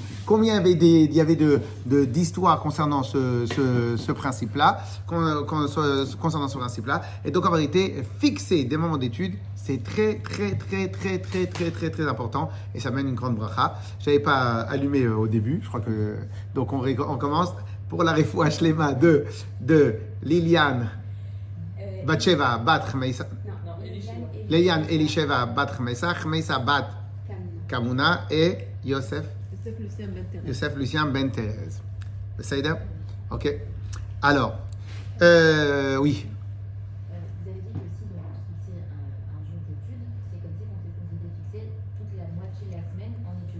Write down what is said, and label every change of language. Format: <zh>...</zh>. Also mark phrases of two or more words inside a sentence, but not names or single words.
<fr>Combien il y avait d'histoires concernant ce principe-là, concernant ce principe-là. Et donc en vérité, fixer des moments d'étude, c'est très important et ça mène une grande bracha. Je n'avais pas allumé au début, je crois que donc on commence pour la</fr> <he>רפואה שלמה</he> <fr>de Liliane Batsheva Bat Chmeisa. Liliane Elisheva Bat Chmeisa, Chmeisa Bat Kamuna et Yosef Lucien Ben Thérèse. Saïda? Ok. Alors, oui. Vous avez dit que si on fixait un jour d'études, c'est comme si on était fixé toute la moitié de la semaine en études.</fr>